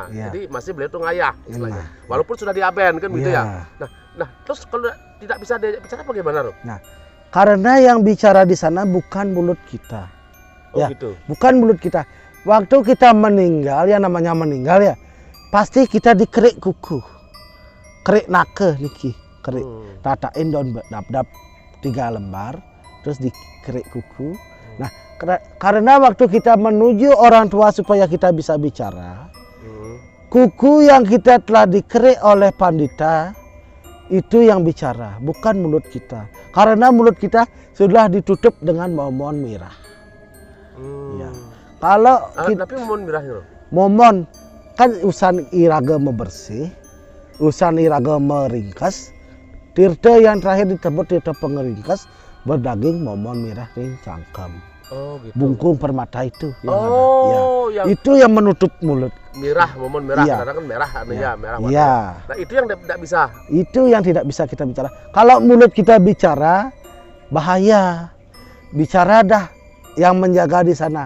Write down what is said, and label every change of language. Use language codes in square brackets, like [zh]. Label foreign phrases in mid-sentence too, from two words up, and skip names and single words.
[id] Jadi masih beliau tuh ngayah istilahnya. Walaupun sudah diaben kan begitu ya. Nah, terus kalau tidak bisa bicara bagaimana loh? Nah, karena yang bicara di sana bukan mulut kita. Gitu. Bukan mulut kita. Waktu kita meninggal, ya namanya meninggal ya, pasti kita dikerik kuku. [ban] Kerik nake niki, [id] kerik. Tatain daun dap-dap 3 lembar, terus dikerik kuku. Nah, karena waktu kita menuju orang tua supaya kita bisa bicara, kuku yang kita telah dikerik oleh pandita itu yang bicara, bukan mulut kita. Karena mulut kita sudah ditutup dengan momon merah. Ya. Kalau tapi momon merah itu? [ban] Momon kan usan iraga membersih, usan iraga meringkas. [id] Tirta yang terakhir disebut tirta pengeringkas [ban] berdaging momon merah ring cangkem. [id] Oh gitu. Bungkung permata itu yang ada. Ya. Yang Itu yang menutup mulut. Merah, momon merah, Iya. karena kan merah anunya, merah warnanya. Iya. Nah itu yang tidak bisa. Itu yang tidak bisa kita bicara. Kalau mulut kita bicara, bahaya. Bicara dah yang menjaga di sana.